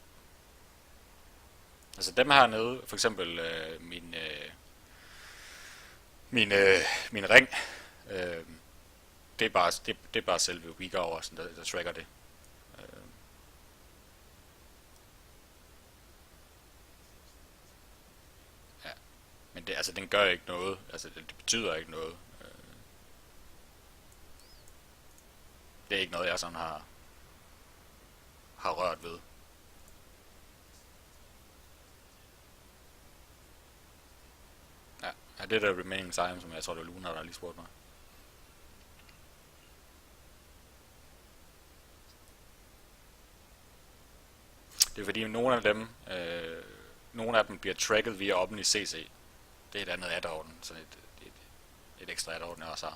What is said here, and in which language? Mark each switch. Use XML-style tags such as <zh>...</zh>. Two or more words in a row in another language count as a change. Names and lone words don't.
<da>Altså dem her nede, for eksempel min ring, øh, det er bare selve</da> <en>weak hours,</en> <da>der tracker det. Øh, ja. Men det, altså, den gør ikke noget. Altså, det betyder ikke noget. Det er ikke noget, jeg sådan har rørt ved. Ja, ja, det der</da> <en>remaining time,</en> <da>som jeg tror, det var Luna, der lige spurgte mig. Det er fordi, nogle af dem bliver tracket via OpenICC. Det er et andet add-on, så et ekstra add-on, jeg også har.</da>